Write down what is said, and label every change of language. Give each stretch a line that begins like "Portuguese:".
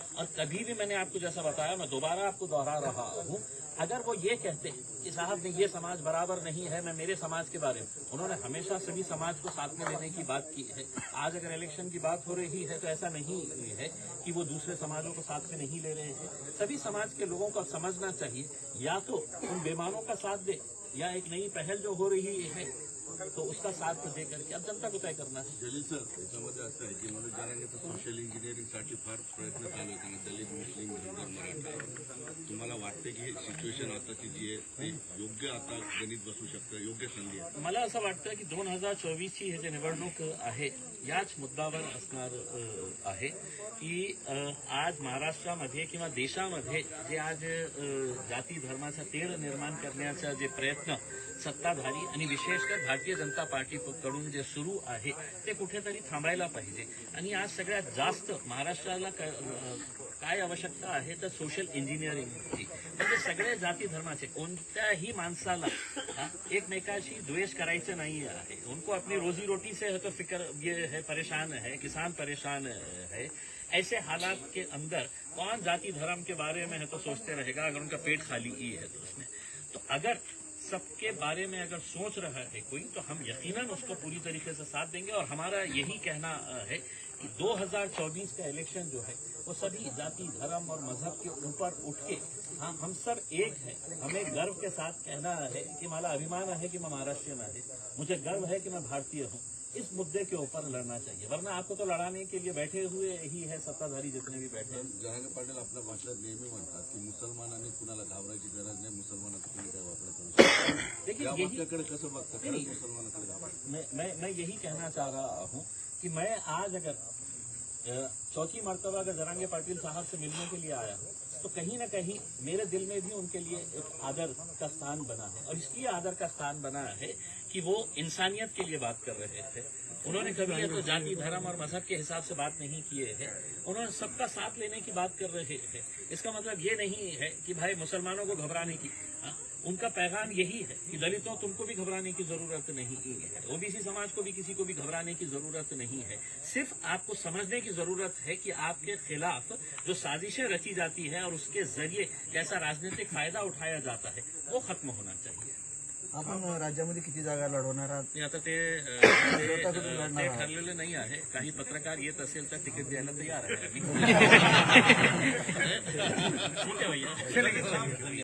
Hindi: और कभी भी मैंने आपको जैसा बताया, मैं दोबारा आपको दोहरा रहा हूँ, अगर वो ये कहते कि साहब ने ये समाज बराबर नहीं है, मैं मेरे समाज के बारे में, उन्होंने हमेशा सभी समाज को साथ में लेने की बात की है. आज अगर इलेक्शन की बात हो रही है तो ऐसा नहीं है कि वो दूसरे समाजों को साथ में नहीं ले रहे हैं. सभी समाज के लोगों को समझना चाहिए, या तो उन बेमानों का साथ दे, या एक नई पहल जो हो रही है तो उसका साथ दे करके अब जनता को तय करना है.
Marathi: जलील सर, त्याच्यामध्ये असं आहे की मनोज जरांगेचं सोशल इंजिनिअरिंगसाठी फार प्रयत्न चालू आहे. त्यांना दलित, मुस्लिम, धनगर, मराठा, तुम्हाला वाटते की हे सिच्युएशन आताची जी आहे ते योग्य आता गणित बसू शकतं, योग्य संधी आहे? मला असं वाटतं की 2024ची हे जे निवडणूक आहे याच मुद्द्यावर असणार आहे की आज महाराष्ट्रामध्ये किंवा देशामध्ये जे आज जाती धर्माचा तेढ निर्माण करण्याचा जे प्रयत्न सत्ताधारी आणि विशेषकर भारतीय जनता पार्टीकडून जे सुरू आहे ते कुठेतरी थांबायला पाहिजे. आणि आज सगळ्यात जास्त महाराष्ट्राला काय आवश्यकता आहे तर सोशल इंजिनिअरिंगची. म्हणजे सगळे जाती धर्माचे कोणत्याही माणसाला एकमेकाशी द्वेष करायचं नाही आहे.
Hindi: उनको अपनी रोजी रोटी से है तो फिक्र ये है, परेशान है, किसान परेशान है. ऐसे हालात के अंदर कौन जाति धर्म के बारे में है तो सोचते रहेगा अगर उनका पेट खाली ही है तो उसमें. तो अगर सबके बारे में अगर सोच रहा है कोई, तो हम यकीनन उसको पूरी तरीके से साथ देंगे. और हमारा यही कहना है कि 2024 का इलेक्शन जो है वो सभी जाति धर्म और मजहब के ऊपर उठ के, हाँ हम सब एक है. हमें गर्व के साथ कहना है कि
Marathi: मला अभिमान
Hindi: है कि मैं महाराष्ट्रीयन है, मुझे गर्व है कि मैं भारतीय हूँ. इस मुद्दे के ऊपर लड़ना चाहिए, वरना आपको तो लड़ाने के लिए बैठे हुए ही है सत्ताधारी जितने भी बैठे हैं.
Marathi: जरांगे पाटील आपल्या भाषणात नेहमी म्हणतात की मुसलमानांनी कुणाला घाबरायची गरज नाही, मुसलमानाचं कुणी काही वापर करू शकतो.
Hindi: देखिए
Marathi: या
Hindi: यही
Marathi: वाक्याकडे कसं बघता? खरंच मुसलमानाकडे घाबरायचं?
Hindi: मैं यही कहना चाह रहा हूँ कि मैं आज अगर चौथी मर्तबा अगर जरांगे पाटिल साहब से मिलने के लिए आया हूँ तो कहीं ना कहीं मेरे दिल में भी उनके लिए एक आदर का स्थान बना है। और इसलिए आदर का स्थान बना है कि वो इंसानियत के लिए बात कर रहे थे। उन्होंने कभी ये तो जाति, धर्म और मजहब के हिसाब से बात नहीं किए हैं। उन्होंने सबका साथ लेने की बात कर रहे हैं। इसका मतलब ये नहीं है कि भाई मुसलमानों को घबराने की, उनका पैगाम यही है कि दलितों तुमको भी घबराने की जरूरत नहीं है, ओबीसी समाज को भी किसी को भी घबराने की जरूरत नहीं है। सिर्फ आपको समझने की जरूरत है कि आपके खिलाफ जो साजिशें रची जाती है और उसके जरिए कैसा राजनीतिक फायदा उठाया जाता है वो खत्म होना चाहिए।
Marathi: आपण राज्यामध्ये किती जागा लढवणार आहात? नाही, आता ते ठरलेलं नाही आहे. काही पत्रकार येत असेल तर तिकीट द्यायला तयार आहे आम्ही. ठीक आहे भैया.